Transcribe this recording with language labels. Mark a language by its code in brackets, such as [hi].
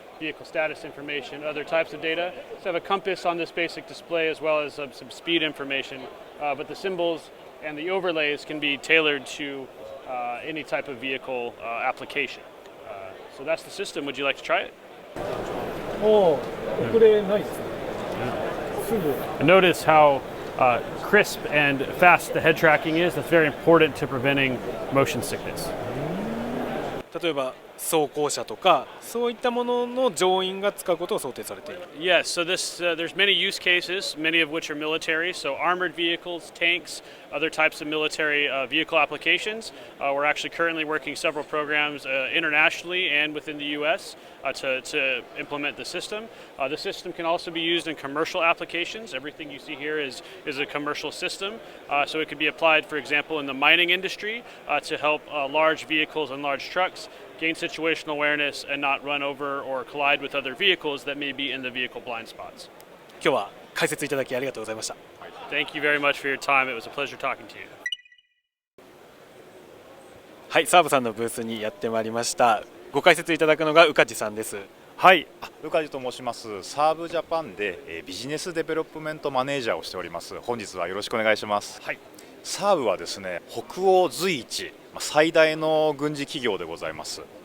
[en] vehicle status information, other types of data. So I have a compass on this basic display as well as some speed information, but the symbols and the overlays can be tailored to any type of vehicle application. So that's the system. Would you like to try it? Notice how crisp and fast the head tracking is. That's very important to preventing motion sickness. [ja] 例えば装甲車とかそういったものの乗員が使うことを想定されている。 [en] Yes, so there's many use cases, many of which are military. So armored vehicles, tanks, other types of military vehicle applications. We're actually currently working several programs internationally and within the U.S. To implement the system. The system can also be used in commercial applications. Everything you see here is a commercial system. So it could be applied, for example, in the mining industry to help large vehicles and large trucks gain situational awareness and not run over or collide with other vehicles that may be in the vehicle blind spots. [ja] 今日は解説いただきありがとうございました。 [en] Thank you very much for your time. It was a pleasure talking to you. [ja] はい、サーブさんのブースにやってまいりました。ご解説いただくのが宇梶さんです。はい、宇梶と申します。サーブジャパンでビジネスデベロップメントマネージャーをしております。本日はよろしくお願いします。はい、サーブはですね、北欧随一最大の軍事企業でございます。